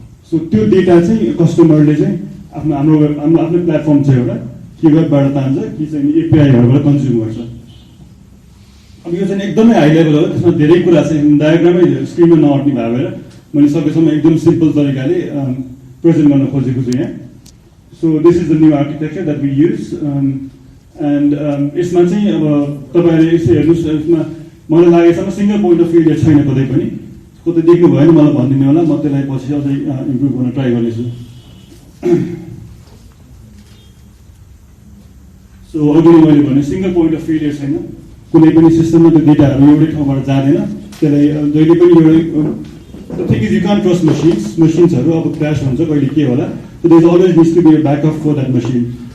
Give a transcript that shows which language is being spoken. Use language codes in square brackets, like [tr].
[ne] So त्यो data चाहिँ कस्टमरले चाहिँ हाम्रो आफ्नै प्लेटफर्म छ एउटा, कि वेबबाट तान्छ कि चाहिँ एपिआईहरूबाट कन्ज्युम गर्छ। अब यो चाहिँ एकदमै हाई लेभल हो, त्यसमा धेरै कुरा चाहिँ डायग्रामै स्क्रिनमा नअट्ने भएर मैले सकेसम्म एकदम सिम्पल तरिकाले प्रेजेन्ट गर्न खोजेको छु यहाँ। [en] So this is the new architecture that we use. [ne] And यसमा चाहिँ अब तपाईँहरूले यसो हेर्नुहोस्, यसमा मलाई लागेसम्म सिङ्गल पोइन्ट अफ फेलियर छैन कतै पनि। कतै देख्नु भयो भने मलाई भनिदिनु होला, म त्यसलाई पछि अझै इम्प्रुभ गर्न ट्राई गर्नेछु। सो अघि मैले भने सिङ्गल पोइन्ट अफ फेलियर छैन, कुनै पनि सिस्टममा त्यो डेटाहरू एउटै ठाउँबाट जाँदैन, त्यसलाई जहिले पनि एउटै [en] thing is you can't trust [ne] मसिन्सहरू अब क्रास हुन्छ कहिले के होला, [en] So there is always needs to be a backup for that machine.